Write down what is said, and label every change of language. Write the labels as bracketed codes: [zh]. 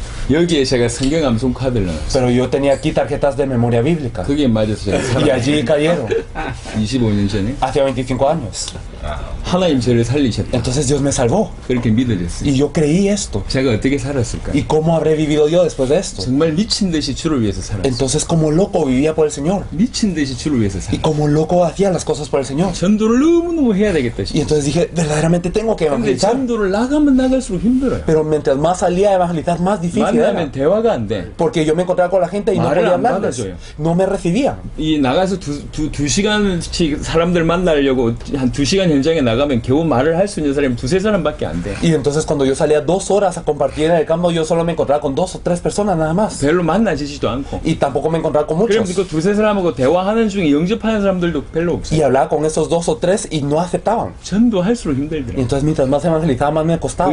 [ko] 여기에 제가 성경 암송 카드를 넣었어요. [es] Pero yo tenía aquí tarjetas de memoria bíblica. [ko] 그게 맞아서 제가 [es] Y allí cayeron. [ko] 25년 전에 [es] Hace 25 años. [ko] 하나님 저를 살리셨다. [es] Entonces Dios me salvó. [ko] 그렇게 믿어졌어요. [es] Y yo creí esto. [ko] 제가 어떻게 살았을까요? [es] ¿Y cómo habré vivido yo después de esto? [ko] 정말 미친 듯이 주를 위해서 살았어요. [es] Entonces como loco vivía por el Señor. [ko] 미친 듯이 주를 위해서 [es] Y [ko] 살았어요. [es] como loco hacía las cosas por el Señor. [ko] 전도를 너무너무 해야 되겠다 [es] Y [ko] 싶어요. [es] entonces dije, verdaderamente tengo que [ko] 근데 [es] evangelizar. [ko] 전도를 나가면 나갈수록 힘들어요. [es] Pero mientras más salía a evangelizar, más difícil era. [ko] 만나면 대화가 안 돼. [es] Porque yo me encontraba con la gente y no [ko] 말을 [es] podía [ko] 안 [es] hablarles. [ko] 받아줘요. [es] No me recibían. [ko] 이 나가서 두 시간씩 사람들 만나려고 한 2시간 현장에 나가면 겨우 말을 할 수 있는 사람이 2-3사람밖에 안 돼. [es] Y entonces cuando yo salía 2 horas a compartir en el campo, yo solo me encontraba con 2 o 3 personas nada más. [ko] 별로 만나지지도 않고. [es] Y tampoco me encontraba con [ko] 그럼 [es] muchos. [ko] 그 2-3사람하고 대화하는 중에 영접하는 사람들도 별로 없어요. [es] Y hablaba con esos 2 o 3 y no aceptaban. [ko] 전도할수록 [es] Y [ko] 힘들더라고요. [es] entonces mientras más evangelizaba, más me costaba.